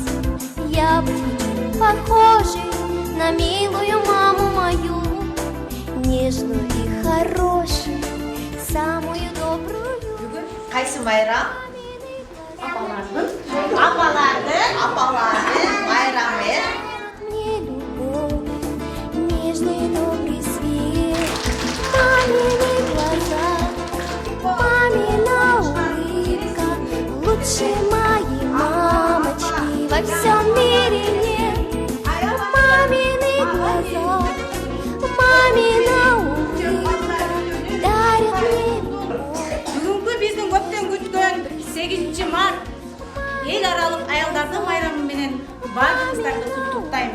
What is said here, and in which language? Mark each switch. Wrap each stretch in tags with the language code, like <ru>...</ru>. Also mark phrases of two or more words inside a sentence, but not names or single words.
<ru>Я быть хочу похожей на милую маму мою, нежную и хорошую, самую добрую.</ru> <ky>Кайсы майрам? Апалардың майрамы.</ky> <ru>Мне любовь, нежный и добрый свет, мамины глаза, мамина улыбка, лучше моей мамочки во всем мире нет. Мамины глаза, мамина улыбка дарят мне любовь.</ru> <ky>Бүгүнкү биздин көптөн күткөн 8 март эл аралык аялдардын майрамы менен баарыңыздарды куттуктайм.</ky>